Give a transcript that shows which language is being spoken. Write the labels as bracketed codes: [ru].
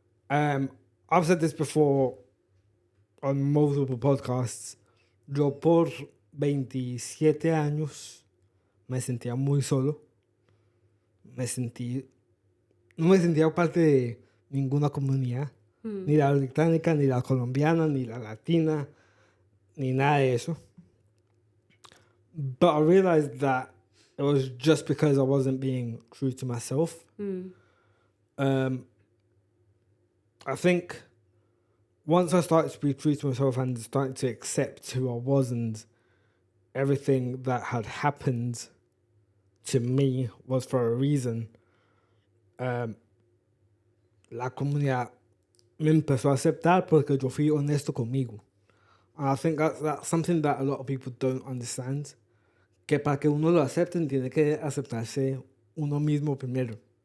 [en] I've said this before on multiple podcasts. [es] Yo por 27 años me sentía muy solo. No me sentía parte de ninguna comunidad. Ni la británica, ni la colombiana, ni la latina, ni nada de eso. [en] But I realized that it was just because I wasn't being true to myself. I think once I started to be true to myself and started to accept who I was and everything that had happened to me was for a reason, [es] la comunidad me empezó a aceptar porque yo fui honesto conmigo. [en] And I think that's something that a lot of people don't understand. [es] Que para que uno lo acepten, tiene que aceptarse uno mismo primero.